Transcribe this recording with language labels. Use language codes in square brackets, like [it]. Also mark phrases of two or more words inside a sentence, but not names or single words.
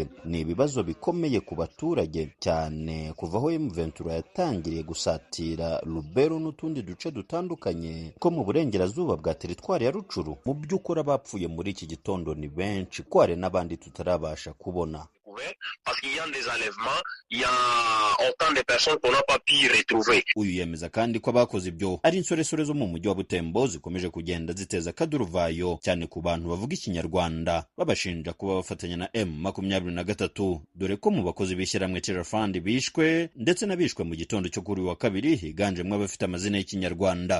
[rw] Ni ibibazo bikomeye ku baturage cyane kuva aho M23 yatangiriye gusatira Lubero n'utundi duce dutandukanye ko mu burengerazuba bwa teritwari ya Rucuru. Mu by'ukuri abapfuye muri iki gitondo ni benshi, kware n'abandi tutarabasha kubona. [fr] Parce qu'il y a des enlèvements, il y a autant de personnes qu'on n'a pas pu retrouver. [rw] Uyu yemeza kandi ko abakoze ibyo ari insoresore zo mu mujyi wa Butembo zikomeje kugenda ziteza akaduruvayo cyane ku bantu bavuga ikinyarwanda, babashinja kuba bafatanya na M23, dore ko mu bakozi b'ishyirahamwe Terra Fund bishwe ndetse n'abishwe mu gitondo cyo kuri wa kabiri higanjemo abafite amazina y'ikinyarwanda.